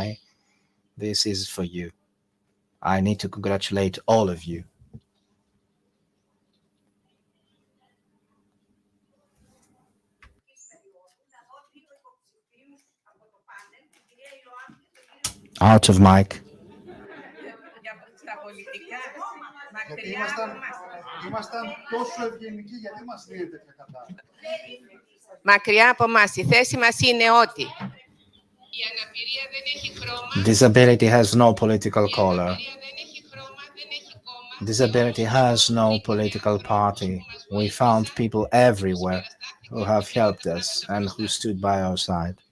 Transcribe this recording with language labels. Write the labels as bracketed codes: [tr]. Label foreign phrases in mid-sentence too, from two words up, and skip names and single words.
[en] This is for you. I need to congratulate all of you. Out of mic. [el] Γιατί ήμασταν τόσο ευγενικοί, γιατί μας δίνετε τέτοια κατάσταση. Μακριά από εμάς, η θέση μας είναι ότι [en] Disability has no political color. Disability has no political party. We found people everywhere who have helped us and who stood by our side.